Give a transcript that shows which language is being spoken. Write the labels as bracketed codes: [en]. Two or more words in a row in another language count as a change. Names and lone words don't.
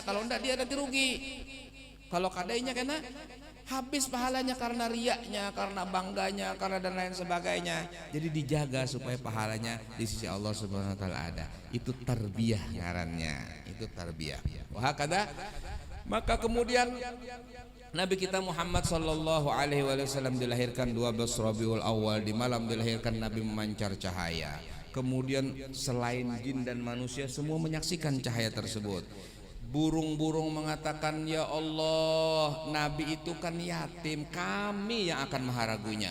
[id] Kalau enggak dia nanti rugi. Kalau kadainya kena habis pahalanya karena riaknya, karena bangganya, karena dan lain sebagainya. Jadi dijaga supaya pahalanya di sisi Allah [ar] Subhanahu wa taala [id] ada. [bjn] Itu tarbiyah ngarannya. Itu tarbiyah. Wah kada. Maka kemudian Nabi kita Muhammad [ar] sallallahu alaihi wasallam [bjn] dilahirkan 12 Rabiul Awal, di malam dilahirkan Nabi memancar cahaya. [id] Kemudian selain jin dan manusia semua menyaksikan cahaya tersebut. [bjn] Burung-burung mengatakan, ya Allah, Nabi itu kan yatim, kami yang akan maharagunya.